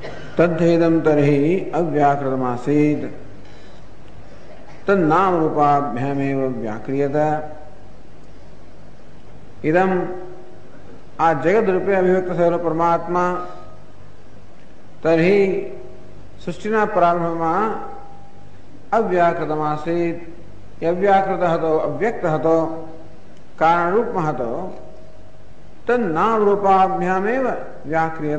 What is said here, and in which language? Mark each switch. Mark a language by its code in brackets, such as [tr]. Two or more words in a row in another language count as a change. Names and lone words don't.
[sa] तद्धेदं तर्हि अव्याकृतमासीत् तन्नाम रूपाभ्यामेव व्याक्रियत। [gu] ઇદમ આ જગદ રૂપે અભિવ્યક્ત થયેલો પરમાત્મા તર્હિ સૃષ્ટિના પ્રારંભમાં અવ્યાકૃતમાસીત, અવ્યાકૃત હતો, અવ્યક્ત હતો, કારણ રૂપમાં હતો. [sa] તન્નામ રૂપાભ્યામેવ વ્યાક્રિયત.